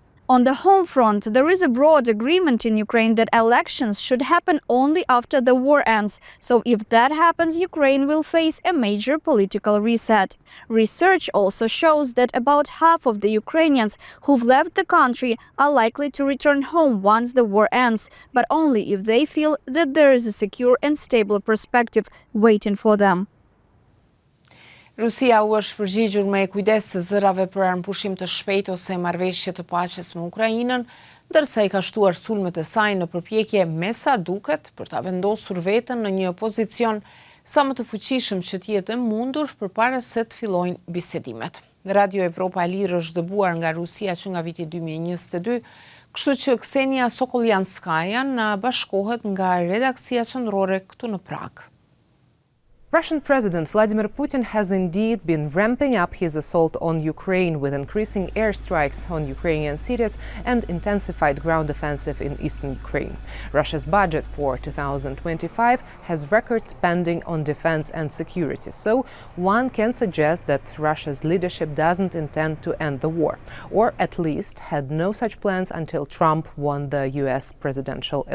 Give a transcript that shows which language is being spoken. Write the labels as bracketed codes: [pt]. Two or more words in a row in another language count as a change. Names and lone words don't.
[en] On the home front, there is a broad agreement in Ukraine that elections should happen only after the war ends, so if that happens, Ukraine will face a major political reset. Research also shows that about half of the Ukrainians who've left the country are likely to return home once the war ends, but only if they feel that there is a secure and stable perspective waiting for them. [sq] Rusia u është përgjigjur me kujdes së zërave për armëpushim të shpejtë ose marrëveshje të paqes me Ukrainën, ndërsa i ka shtuar sulmet e saj në përpjekje me sa duket për ta vendosur veten në një pozicion sa më të fuqishëm që të jetë mundur përpara se të fillojnë bisedimet. Radio Evropa e Lirë është dëbuar nga Rusia që nga viti 2022, kështu që Ksenia Sokoljanskaja na bashkohet nga redaksia qendrore këtu në Prag. [en] Russian President Vladimir Putin has indeed been ramping up his assault on Ukraine with increasing airstrikes on Ukrainian cities and intensified ground offensive in eastern Ukraine. Russia's budget for 2025 has record spending on defense and security, so one can suggest that Russia's leadership doesn't intend to end the war, or at least had no such plans until Trump won the US presidential election.